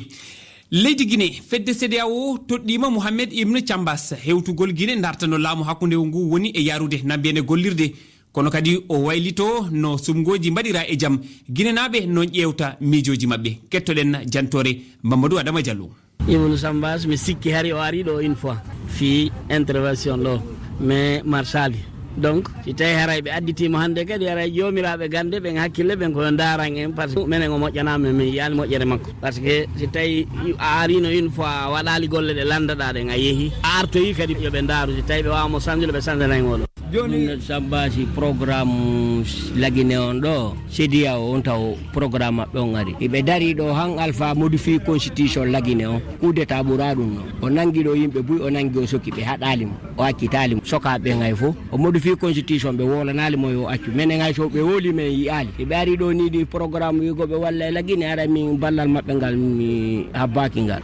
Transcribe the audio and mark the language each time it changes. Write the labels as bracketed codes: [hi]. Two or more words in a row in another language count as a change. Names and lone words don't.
[ff] Leydi Guinée fedde CEDEAO toɗɗima Mohamed Ibn Chambas hewtugol Guinée dartano laamu hakkude ngu woni e yarude nambiyene gollirde kono kadi o waylito no sumgoji mbaɗira e jaam Guinée naɓe non ƴewta miijoji mabɓe kettoɗen jantore Mamadou Adama Diallo. Ibn Chambas mi sikki hari o ari ɗo [fr] une fois [ff] fi intervention ɗo mais marsali donc si tawi haray ɓe additima hande kadi haray jomiraɓe gande ɓen hakkille ɓen koyo daran en [fr] par ce que [ff] minen o moƴƴanama min yiyani moƴƴere makko [fr] par ce que [ff] si tawi a arino [fr] une fois [ff] waɗali golle ɗe landaɗa ɗen a yeehi artoyi kadi yoɓe daru si tawi ɓe wawamo sanjude ɓe sandanan oɗo joni Sambasi programme lagine on ɗo CEDEAO on taw programme maɓɓe on ari ɓe dari ɗo han alpha [fr] modifie constitution [ff] lagine on [fr] coup d'état [ff] ɓura ɗum no o nangui ɗo yimɓe buy o nangui o sokki ɓe haɗalimo o accitaalimo sokaɓe ngay fo o [fr] modifie constitution [ff] ɓe wolanalimo yo accu minen hay so ɓe woli men yiyali ɓe ari ɗo ni ɗi programme wigoɓe walla e lagine ara min ballal maɓɓe ngal mi habbaki ngal.